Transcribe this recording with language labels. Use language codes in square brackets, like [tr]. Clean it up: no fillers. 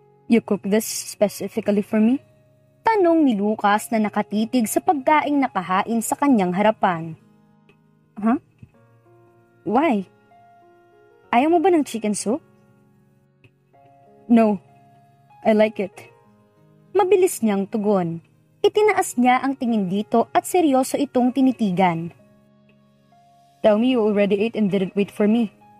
[en] You cook this specifically for me? [tl] Tanong ni Lucas na nakatitig sa pagkaing nakahain sa kanyang harapan. [en] Huh? Why? [tl] Ayaw mo ba ng chicken soup? [en] No, I like it. [tl] Mabilis niyang tugon. Itinaas niya ang tingin dito at seryoso itong tinitigan. [en] Tell me you already ate and didn't wait for me.